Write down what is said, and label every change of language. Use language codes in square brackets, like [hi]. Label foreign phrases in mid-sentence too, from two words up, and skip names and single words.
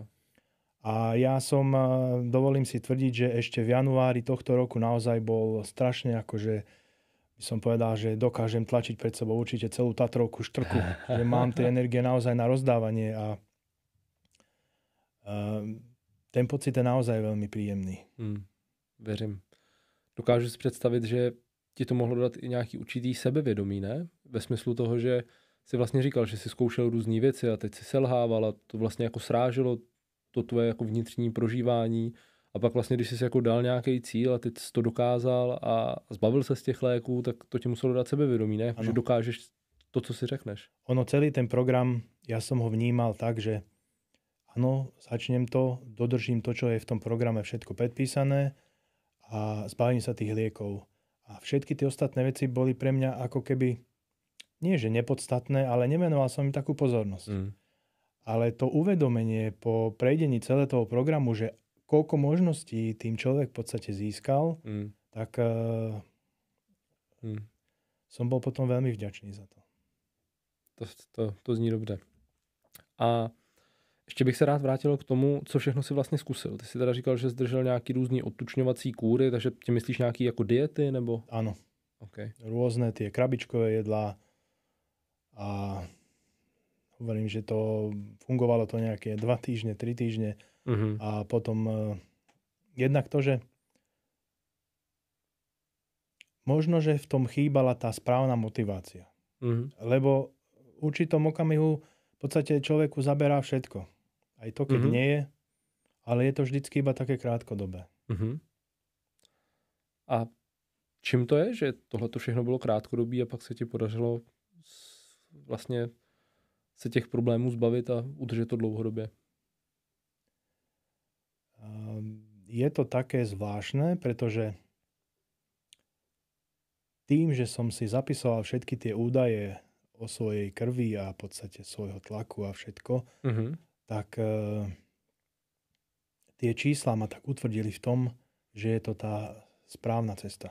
[sk] A ja dovolím si tvrdiť, že ešte v januári tohto roku naozaj bol strašne akože, by som povedal, že dokážem tlačiť pred sebou určite celú Tatrovku štrku, že mám tie energie naozaj na rozdávanie a ten pocit je naozaj veľmi príjemný. [cs] Věřím. Dokážu si představit, že ti to mohlo dát i nějaký určitý sebevědomí, ne? Ve smyslu toho, že si vlastně říkal, že si zkoušel různý věci a teď si selhával a to vlastně jako sráželo to tvoje jako vnitřní prožívání a pak vlastně, když jsi jako dal nějaký cíl a teď jsi to dokázal a zbavil se z těch léků, tak to ti muselo dát sebevědomí, ne? Ano. Že dokážeš to, co si řekneš. [sk] Ono, celý ten program, ja som ho vnímal tak, že áno, začnem to, dodržím to, čo je v tom programe všetko predpísané a zbavím sa tých liekov. A všetky tie ostatné veci boli pre mňa ako keby, nie že nepodstatné, ale nemenoval som im takú pozornosť. Ale to uvedomenie po prejdení celého toho programu, že koľko možností tým človek v podstate získal, tak som bol potom veľmi vďačný za to. [cs] To zní dobře. A ještě bych se rád vrátil k tomu, co všechno si vlastně zkusil. Ty si teda říkal, že zdržel nějaký různý odtučňovací kúry, takže ty myslíš nějaký jako diety, nebo? [sk] Áno. Okay. Rôzne tie krabičkové jedlá a hovorím, že to fungovalo to nejaké 2 týždne, 3 týždne a potom jednak to, že možno, že v tom chýbala tá správna motivácia. Lebo v určitom okamihu v podstate človeku zaberá všetko. Aj to, keď nie je, ale je to vždycky iba také krátkodobé. [cs] A čím to je, že tohle to všechno bylo krátkodobí a pak se ti podařilo vlastně se těch problémů zbavit a udržet to dlouhodobě? [sk] Je to také zvláštne, pretože tým, že som si zapisoval všetky tie údaje o svojej krvi a v podstate svojho tlaku a všetko, tak tie čísla ma tak utvrdili v tom, že je to tá správna cesta.